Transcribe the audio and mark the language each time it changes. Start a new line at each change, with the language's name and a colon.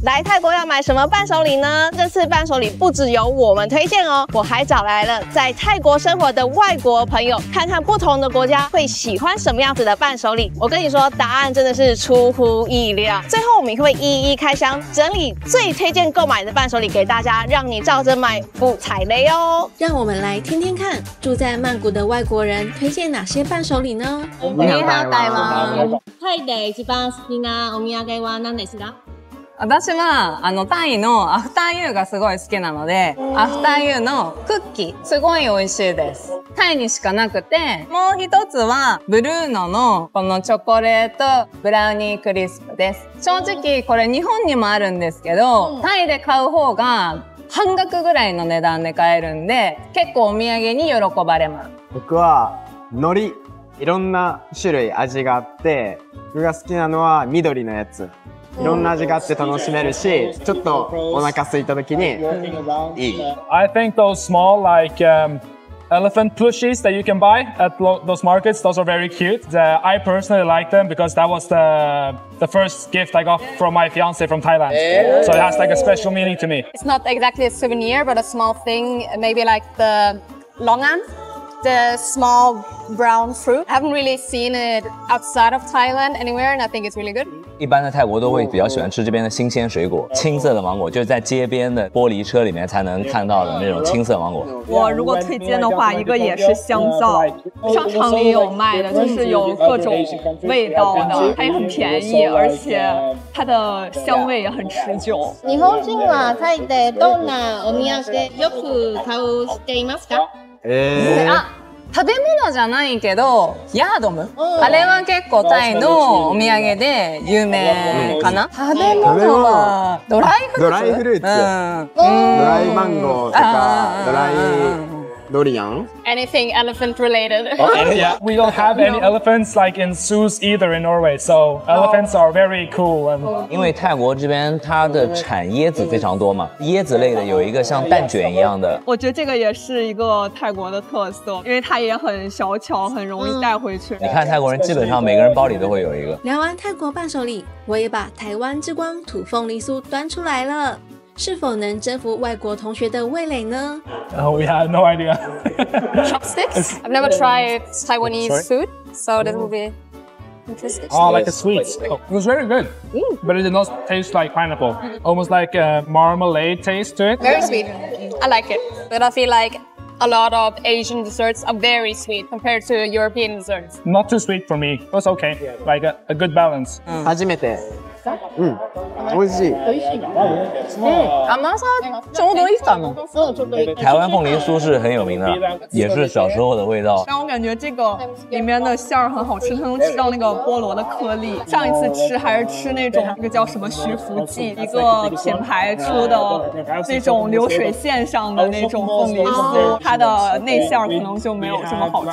Chinese: 來泰國要買什麼伴手禮呢？這次伴手禮不只有我們推薦哦，我還找來了在泰國生活的外國朋友，看看不同的國家會喜歡什麼樣子的伴手禮。我跟你說，答案真的是出乎意料。最後我們會一一開箱，整理最推薦購買的伴手禮給大家，讓你照着買不踩雷哦。讓我們來聽聽看，住在曼谷的外國人推薦哪些伴手禮呢？你好，台灣。
Japanese: タイで一番好きなお土産は何ですか？私は、タイのアフターユーがすごい好きなので、アフターユーのクッキー、すごい美味しいです。タイにしかなくて、もう一つは、ブルーノのこのチョコレートブラウニークリスプです。正直、これ日本にもあるんですけど、タイで買う方が半額ぐらいの値段で買えるんで、結構お土産に喜ばれます。僕は、海苔。いろんな種類味があって、僕が好きなのは緑のやつ。いろんな味があって楽しめるし、ちょっとお腹空いた時にいい。
English: I think those small elephant plushies that you can buy at those markets, those are very cute. I personally like them because that was the first gift I got from my fiance from Thailand. So it has like a special meaning to me. It's not exactly a souvenir, but a small thing, maybe like the longan. The small brown fruit. I haven't really seen it outside of Thailand anywhere, and I think it's really good.
Chinese: 一般的泰国都会比较喜欢吃这边的新鮮水果，青色的芒果，就是在街邊的玻璃車裡面才能看到的那種青色芒果。我如果推薦的話，一個也是香皂，商場裡有賣的，就是有各種味道的，它也很便宜，而且它的香味也很持久。
Japanese: 日本人はタイでどんなお土産よく買っていますか？食べ物じゃないけど、ヤードム。あれは結構タイのお土産で有名かな。食べ物はドライフルーツ。ドライフルーツ。ドライマンゴーとか、ドライドリアン。
English: Anything elephant related. Yeah, we don't have any elephants like in zoos either in Norway, so elephants are very cool.
Chinese: 因為泰國這邊它的產椰子非常多嘛，椰子類的有一個像蛋卷一樣的。我覺得這個也是一個泰國的特色，因為它也很小巧，很容易帶回去。你看泰國人基本上每個人包裡都會有一個。聊完泰國伴手禮，我也把台灣之光土鳳梨酥端出來了。是否能征服外國同學的味蕾呢？
English: Oh, we have no idea. Chopsticks? I've never tried Taiwanese food, so this will be interesting. Oh, like a sweet. Oh, it was very good, but it did not taste like pineapple. Almost like a marmalade taste to it. Very sweet. I like it, but I feel like a lot of Asian desserts are very sweet compared to European desserts. Not too sweet for me. It was okay, like a good balance.
Japanese: 初めて。美味しい。甘さちょうどいいかな。
Chinese: 台灣鳳梨酥是很有名的，也是小時候的味道。讓我感覺這個裡面的餡兒很好吃，它能吃到那個菠蘿的顆粒。上一次吃還是吃那種那個叫什麼徐福記，一個品牌出的那種流水線上的那種鳳梨酥，它的內餡可能就沒有這麼好吃。